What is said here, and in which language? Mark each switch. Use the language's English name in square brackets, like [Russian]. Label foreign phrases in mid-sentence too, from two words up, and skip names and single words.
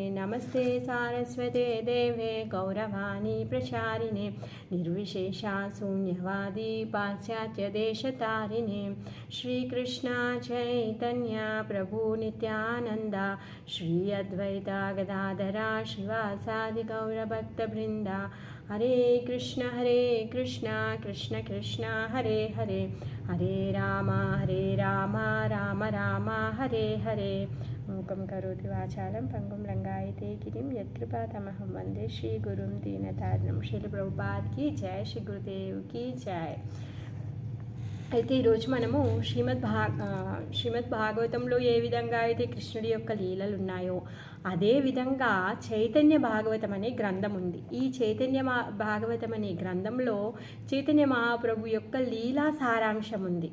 [Sanskrit] नमस्ते सारस्वते देवे गौरवाणी प्रचारिणे निर्विशेषा शून्यवादी पाश्चात्यदेशतारिणे। श्रीकृष्ण चैतन्य प्रभु नित्यानन्द श्री अद्वैता गदाधरा श्रीवासादि गौरभक्तवृन्दा। हरे कृष्ण कृष्ण कृष्ण हरे हरे हरे राम राम राम हरे हरे। मूकं करोति वाचालं पंगुं लंघयते गिरिं यत्कृपातमहं वन्दे श्रीगुरुं दीनतारिणं। [Hindi] श्रील ప్రభుపాద్ की जय, श्री गुरुदेव की जय। [Telugu] అయితే ఈరోజు మనము శ్రీమద్ భాగవతంలో ఏ విధంగా అయితే కృష్ణుడి యొక్క లీలలు ఉన్నాయో అదేవిధంగా చైతన్య భాగవతం అనే గ్రంథం ఉంది. ఈ చైతన్య భాగవతం అనే గ్రంథంలో చైతన్య మహాప్రభు యొక్క లీలా సారాంశం ఉంది.